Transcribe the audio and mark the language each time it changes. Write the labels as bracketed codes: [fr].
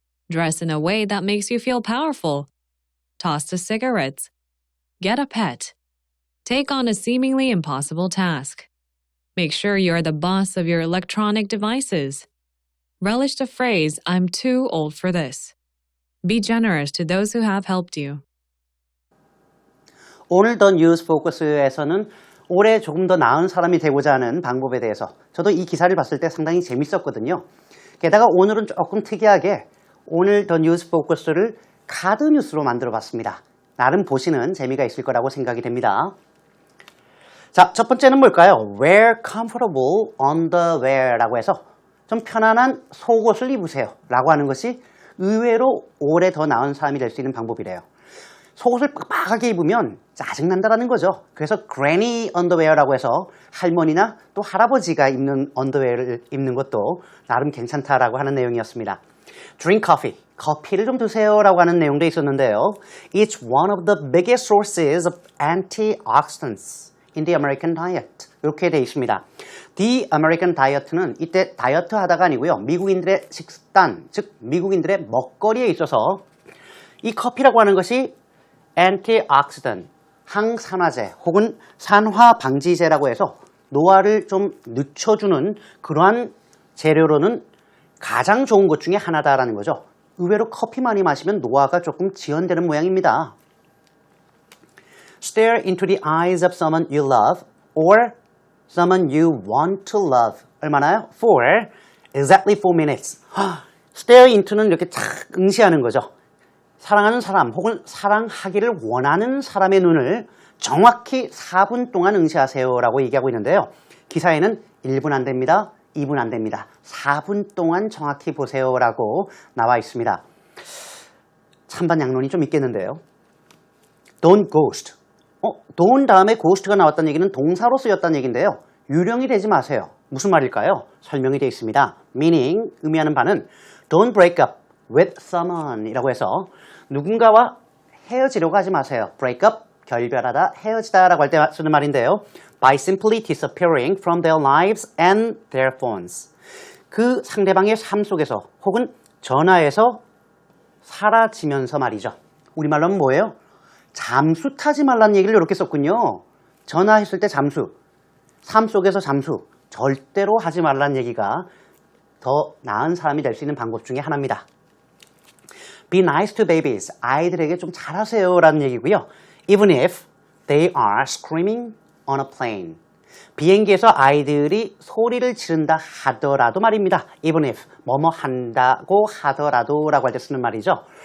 [en] Dress in a way that makes you feel powerful. Toss the cigarettes. Get a pet. Take on a seemingly impossible task. Make sure you're the boss of your electronic devices. Relish the phrase, I'm too old for this. Be generous to those who have helped you. [ko] 오늘 더 뉴스 포커스에서는 올해 조금 더 나은 사람이 되고자 하는 방법에 대해서 저도 이 기사를 봤을 때 상당히 재밌었거든요. 게다가 오늘은 조금 특이하게 오늘 더 뉴스 포커스를 카드 뉴스로 만들어 봤습니다. 나름 보시는 재미가 있을 거라고 생각이 됩니다. 자, 첫 번째는 뭘까요? [en] Wear comfortable underwear [ko] 라고 해서 좀 편안한 속옷을 입으세요 라고 하는 것이 의외로 올해 더 나은 사람이 될 수 있는 방법이래요. 속옷을 빡빡하게 입으면 짜증난다라는 거죠. 그래서 [en] granny underwear [ko] 라고 해서 할머니나 또 할아버지가 입는 언더웨어를 입는 것도 나름 괜찮다라고 하는 내용이었습니다. [en] Drink coffee, [ko] 커피를 좀 드세요라고 하는 내용도 있었는데요. [en] It's one of the biggest sources of antioxidants in the American diet. [ko] 이렇게 되어 있습니다. [en] The American diet [ko] 는 이때 다이어트 하다가 아니고요. 미국인들의 식단, 즉 미국인들의 먹거리에 있어서 이 커피라고 하는 것이 antioxidant, 항산화제 혹은 산화 방지제라고 해서 노화를 좀 늦춰주는 그러한 재료로는 가장 좋은 것 중에 하나다라는 거죠. 의외로 커피 많이 마시면 노화가 조금 지연되는 모양입니다. [en] Stare into the eyes of someone you love or someone you want to love. [ko] 얼마나요? [en] For exactly 4 minutes. Stare into [ko] 는 이렇게 탁 응시하는 거죠. 사랑하는 사람 혹은 사랑하기를 원하는 사람의 눈을 정확히 4분 동안 응시하세요라고 얘기하고 있는데요. 기사에는 1분 안 됩니다. 2분 안 됩니다. 4분 동안 정확히 보세요라고 나와 있습니다. 찬반 양론이 좀 있겠는데요. [en] Don't ghost. [ko] don't 다음에 ghost가 나왔다는 얘기는 동사로 쓰였다는 얘기인데요. 유령이 되지 마세요. 무슨 말일까요? 설명이 되어 있습니다. Meaning, 의미하는 바는 [en] Don't break up with someone [ko] 이라고 해서 누군가와 헤어지려고 하지 마세요. [en] Break up, [ko] 결별하다, 헤어지다 라고 할 때 쓰는 말인데요. [en] By simply disappearing from their lives and their phones. [ko] 그 상대방의 삶 속에서 혹은 전화에서 사라지면서 말이죠. 우리말로는 뭐예요? 잠수 타지 말라는 얘기를 이렇게 썼군요. 전화했을 때 잠수, 삶 속에서 잠수, 절대로 하지 말라는 얘기가 더 나은 사람이 될 수 있는 방법 중에 하나입니다. [en] Be nice to babies. [ko] 아이들에게 좀 잘하세요 라는 얘기고요. [en] Even if they are screaming on a plane. [ko] 비행기에서 아이들이 소리를 지른다 하더라도 말입니다. [en] Even if [ko] 뭐뭐 한다고 하더라도 라고 할 때 쓰는 말이죠.